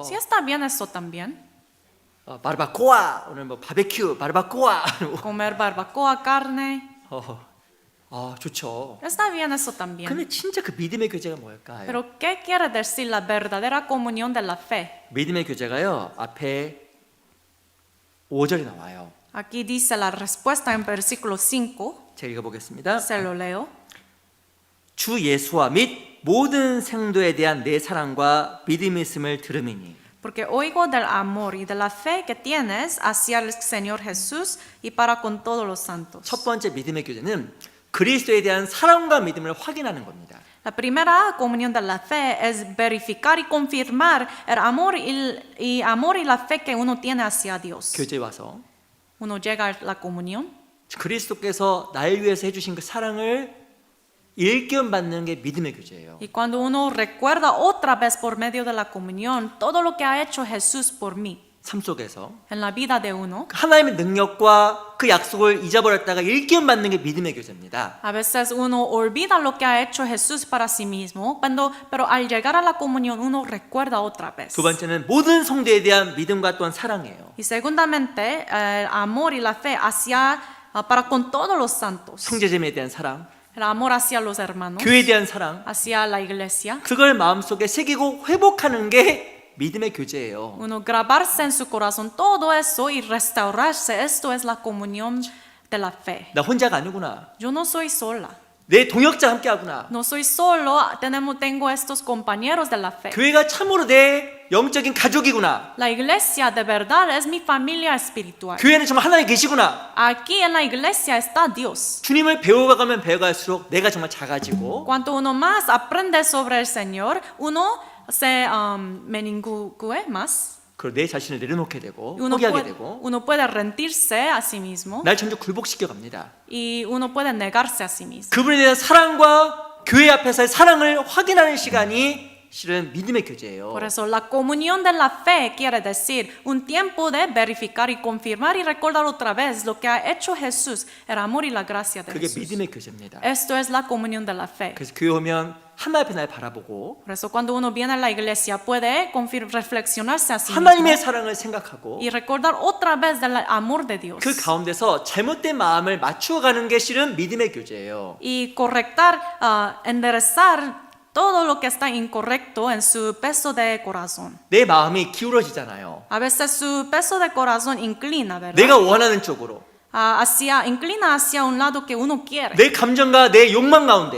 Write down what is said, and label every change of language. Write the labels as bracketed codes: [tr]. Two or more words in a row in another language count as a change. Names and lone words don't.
[es] Si está bien eso también. [ko] 바르바코아. 오늘 뭐 바베큐, 바르바코아. [es] Comer barbacoa, carne. [ko] 좋죠. [es] Está bien eso también. [ko] 근데 진짜 그 믿음의 교제가 뭘까요? [es] Pero ¿qué quiere decir la verdadera comunión de la fe? [ko] 믿음의 교제가요. 앞에 5절이 나와요. [es] Aquí dice la respuesta en versículo 5. [ko] 제가 읽어보겠습니다. [es] Se lo leo. [ko] 주 예수와 및 모든 생도에 대한 내 사랑과 믿음이 있음을 들음이니 [es] Porque oigo del amor y de la fe que tienes hacia el Señor Jesús y para con todos los santos. [ko] 첫 번째 믿음의 교제는 그리스도에 대한 사랑과 믿음을 확인하는 겁니다. [es] La primera comunión de la fe es verificar y confirmar el amor y la fe que uno tiene hacia Dios. [ko] 교제에 와서 [es] Uno llega a la comunión [ko] 그리스도께서 날 위해서 해주신 그 사랑을 일깨움 받는 게 믿음의 교제예요. [es] y cuando uno recuerda otra vez por medio de la comunión todo lo que ha hecho Jesús por mí [ko] 삶 속에서 [es] en la vida de uno. [ko] 하나님의 능력과 그 약속을 잊어버렸다가 일깨움 받는 게 믿음의 교제입니다. [es] A veces uno olvida lo que ha hecho Jesús para sí mismo, pero al llegar a la comunión uno recuerda otra vez. [ko] 두 번째는 모든 성도에 대한 믿음과 또한 사랑이에요. [es] Y segundamente, el amor y la fe para con todos los santos. [ko] 형제자매에 대한 사랑, [es] El amor hacia los hermanos, [ko] 교회에 대한 사랑, [es] hacia la iglesia. [ko] 그걸 마음속에 새기고 회복하는 게 믿음의 교제예요. [es] Uno grabarse en su corazón todo eso y restaurarse. Esto es la comunión de la fe. [ko] 나 혼자가 아니구나. [es] Yo no soy sola. [ko] 내 동역자 함께 하구나. [es] No soy solo. Tengo estos compañeros de la fe. [ko] 교회가 참으로 내 영적인 가족이구나. [es] La iglesia de verdad es mi familia espiritual. [ko] 교회는 정말 하나님 계시구나. [es] Aquí en la iglesia está Dios. [ko] 주님을 배워가면 배워갈수록 내가 정말 작아지고 [es] Cuanto uno más aprende sobre el Señor, uno se meningüe más. [ko] 그리고 내 자신을 내려놓게 되고 [es] Uno [ko] 포기하게 되고 [es] uno puede rendirse a sí mismo [ko] 날 점점 굴복시켜 갑니다. [es] y uno puede negarse a sí mismo. [ko] 그분에 대한 사랑과 교회 앞에서의 사랑을 확인하는 시간이 실은 믿음의 교제예요. [es] Por eso la comunión de la fe quiere decir un tiempo de verificar y confirmar y recordar otra vez lo que ha hecho Jesús, el amor y la gracia de [ko] 그게 [es] Jesús. [ko] 믿음의 교제입니다. [es] Esto es la comunión de la fe. [ko] 그래서 교회 오면 하나님 앞에 날 바라보고 [es] Por eso cuando uno viene a la iglesia puede reflexionarse a sí [ko] 하나님의 [es] mismo [ko] 사랑을 생각하고 [es] y recordar otra vez del amor de Dios. [ko] 그 가운데서 잘못된 마음을 맞추어가는 게 실은 믿음의 교제예요. [es] Y correctar, enderezar todo lo que está incorrecto en su peso de corazón. [ko] 내 마음이 기울어지잖아요. [es] A veces su peso de corazón inclina, ¿verdad? [ko] 내가 원하는 쪽으로. [es] inclina hacia un lado que uno quiere [ko] 내 감정과 내 욕망 가운데